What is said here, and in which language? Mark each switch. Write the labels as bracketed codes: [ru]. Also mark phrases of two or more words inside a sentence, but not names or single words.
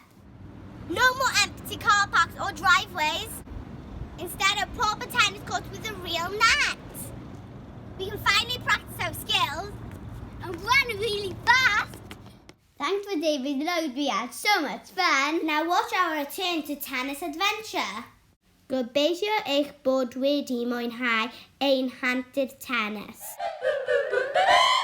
[en] No more empty car parks or driveways. Instead of proper tennis courts with a real net. We can finally practice our skills and run really fast. Thanks for David Lloyd, we had so much fun. Now watch our return to tennis adventure. [cy] Gobeithio eich bod wedi mwynhau ein hantyr tennis.